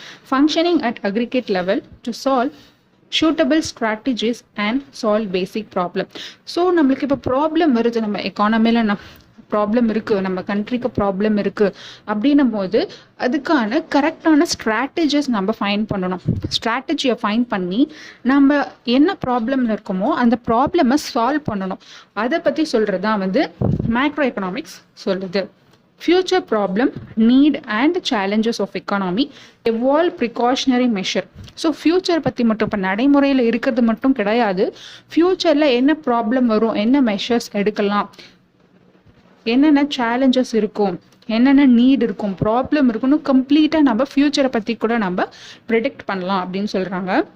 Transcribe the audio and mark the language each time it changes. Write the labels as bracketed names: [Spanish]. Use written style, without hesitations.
[English] Functioning at aggregate level to solve suitable strategies and solve basic problem. [Tamil] So நம்மளுக்கு இப்போ problem வருது, நம்ம எக்கானமியில் problem இருக்குது, நம்ம கண்ட்ரிக்கு ப்ராப்ளம் இருக்குது அப்படின்னும் போது அதுக்கான கரெக்டான ஸ்ட்ராட்டஜிஸ் நம்ம ஃபைண்ட் பண்ணணும். ஸ்ட்ராட்டஜியை ஃபைண்ட் பண்ணி நம்ம என்ன ப்ராப்ளமில் இருக்கோமோ அந்த ப்ராப்ளமை சால்வ் பண்ணணும். அதை பற்றி சொல்கிறது தான் வந்து மேக்ரோ எக்கனாமிக்ஸ் சொல்லுது. [English] Future problem, need and challenges of economy, evolve precautionary measure. [Tamil] So future பற்றி மட்டும் இப்போ நடைமுறையில் இருக்கிறது மட்டும் கிடையாது, ஃப்யூச்சரில் என்ன ப்ராப்ளம் வரும், என்ன மெஷர்ஸ் எடுக்கலாம், என்னென்ன சேலஞ்சஸ் இருக்கும், என்னென்ன நீட் இருக்கும், ப்ராப்ளம் இருக்குன்னு கம்ப்ளீட்டாக நம்ம ஃப்யூச்சரை பற்றி கூட நம்ம ப்ரிடிக்ட் பண்ணலாம் அப்படின்னு சொல்கிறாங்க.